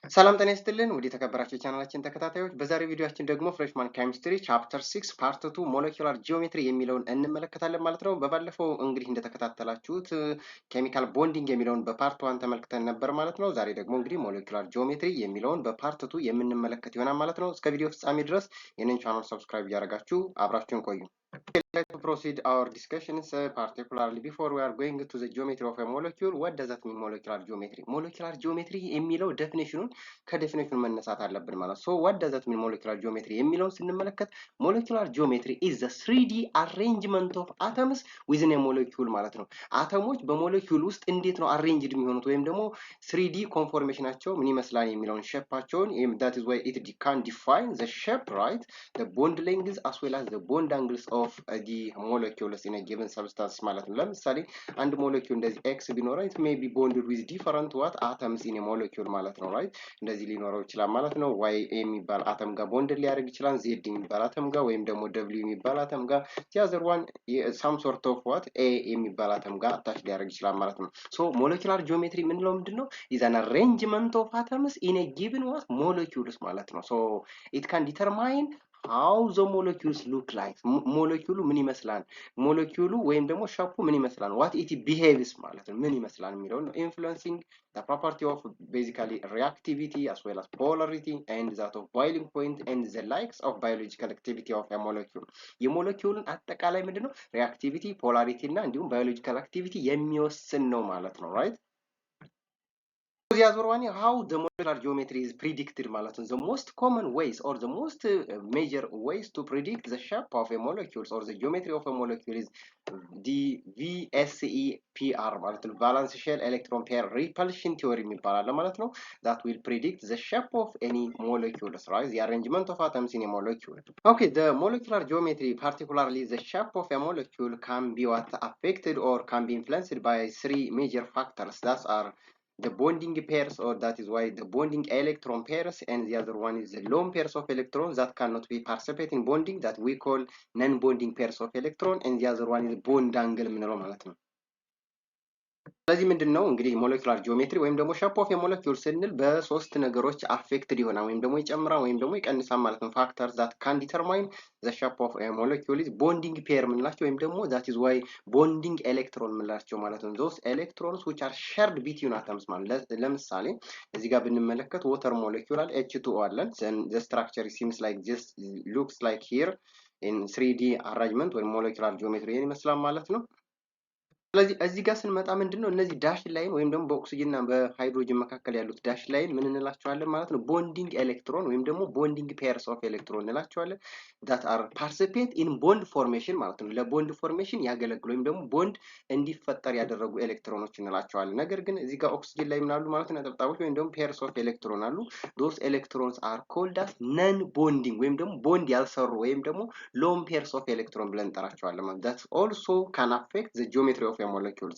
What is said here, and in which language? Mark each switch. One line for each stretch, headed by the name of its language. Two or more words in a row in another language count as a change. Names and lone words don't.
Amharic: ሰላም ጤና ይስጥልን ውድ የተከበራችሁ ቻናላችን ተከታታዮች በዛሬው ቪዲዮአችን ደግሞ
English: freshman chemistry chapter 6 part 2 molecular geometry
Amharic: የሚለውን እንመለከታለን ማለት ነው። በባለፈው እንግዲህ እንደተከታተላችሁት
English: chemical bonding
Amharic: የሚለውን በፓርት 1 ተመልክተን ነበር ማለት ነው። ዛሬ ደግሞ እንግዲህ
English: molecular geometry
Amharic: የሚለውን በፓርት 2 የምንመለከት ይሆናል ማለት ነው። እስከ ቪዲዮ ፍጻሜ ድረስ ይህንን ቻናል ሰብስክራይብ እያደረጋችሁ አብራችሁን ቆዩ።
English: To proceed our discussions, particularly before we are going to the geometry of a molecule, what does that mean molecular geometry? Molecular geometry
Amharic: የሚለው ዴፊኒሽኑን ከዴፊኒሽኑ መነሳት አለብን ማለት
English: so what does that mean molecular geometry
Amharic: የሚለውን ስንመለከት
English: molecular geometry is the 3D arrangement of atoms within a molecule
Amharic: ማለት ነው። አተሞች በሞለኪውል ውስጥ እንዴት ነው አሬንጅድ የሚሆኑት ወይም ደግሞ 3D ኮንፎርሜሽናቸው ምን ይመስላል የሚለውን ሼፓቸውን
English: that is why it can define the shape, right? The bond lengths as well as the bond angles of the molecules in a given substance
Amharic: ማለት ነው። ለምሳሌ አንድ ሞለኪውል እንደዚህ x ቢኖረው
English: it may be bonded with different what atoms in a molecule
Amharic: ማለት ነው right እንደዚህ ሊኖረው ይችላል ማለት ነው። y የሚባል አተም ጋር ቦንድ ሊያደርግ ይችላል z የሚባል አተም ጋር ወይም ደግሞ w የሚባል አተም ጋር
English: the other one some sort of what a
Amharic: የሚባል አተም ጋር አታች ሊያደርግ ይችላል ማለት ነው።
English: so molecular geometry
Amharic: ምንለው ምንድነው
English: is an arrangement of atoms in a given what molecules
Amharic: ማለት ነው.
English: so it can determine how the molecules look like
Amharic: ሞለኪውሉ ምን ይመስላል ሞለኪውሉ ወይም ደግሞ ሻፑ ምን ይመስላል
English: what it behaves
Amharic: ማለት ነው ምን ይመስላል የሚለው ነው
English: influencing the property of basically reactivity as well as polarity and that of boiling point and the likes of biological activity of a molecule
Amharic: የሞለኪውሉን አጠቃላይ ምንድነው
English: reactivity polarity እና እንዲሁም biological activity
Amharic: የሚወስን ነው ማለት ነው
English: right. The other one, how the molecular geometry is predicted
Amharic: ማለት ነው.
English: The most common ways or the most major ways to predict the shape of a molecule or the geometry of a molecule is the VSEPR
Amharic: ማለት ነው.
English: Valence shell electron pair repulsion theory
Amharic: የሚባል አለ ማለት ነው.
English: That will predict the shape of any molecules, right? The arrangement of atoms in a molecule. Okay, the molecular geometry, particularly the shape of a molecule, can be what affected or can be influenced by three major factors that are the bonding pairs, or that is why the bonding electron pairs, and the other one is the lone pairs of electrons that cannot be participate in bonding that we call non-bonding pairs of electron, and the other one is bond angle
Amharic: ምንለው ማለት ነው። ስለዚህ ምንድነው እንግዲህ
English: molecular geometry
Amharic: ወይም ደግሞ
English: shape of
Amharic: የሞለኪውል ስንል በሶስት ነገሮች አፌክትድ ይሆናል ወይም ደግሞ ይጨምራል ወይም ደግሞ ይቀንሳል ማለት ነው።
English: factors that can determine the shape of a molecule is bonding pair
Amharic: ምንላቸው ወይም ደግሞ
English: that is why bonding electron
Amharic: ምንላቸው ማለት ነው።
English: those electrons which are shared between atoms
Amharic: ማለት ለምሳሌ እዚህ ጋር ብንመለከት
English: water molecule
Amharic: አለ H2O አለን
English: the structure seems like this looks like here in 3D arrangement ወይም molecular geometry
Amharic: ይሄን ይመስላል ማለት ነው። ስለዚህ እዚህ ጋር ስንመጣ ምንድነው እነዚህ
English: dash line
Amharic: ወይም ደግሞ በኦክሲጅን እና በሃይድሮጅን መካከል ያሉት
English: dash line
Amharic: ምን እንላቸዋለን ማለት ነው
English: bonding electron
Amharic: ወይም ደግሞ
English: bonding pairs of electron
Amharic: እንላቸዋለን
English: that are participate in bond formation
Amharic: ማለት ነው ለቦንድ ፎርሜሽን ያገለግሉ ወይም ደግሞ ቦንድ እንዲፈጠር ያደረጉ ኤሌክትሮኖች እንላቸዋለን። ነገር ግን እዚህ ጋር ኦክሲጅን ላይ ምን አሉ ማለት ነው ነጠብጣቦች ወይም ደግሞ
English: pairs of electron
Amharic: አሉ
English: those electrons are called as non bonding
Amharic: ወይም ደግሞ ቦንድ ያልሰሩ ወይም ደግሞ
English: lone pairs of electron
Amharic: ብለን እንጠራቸዋለን ማለት
English: that also can affect the geometry of molecules.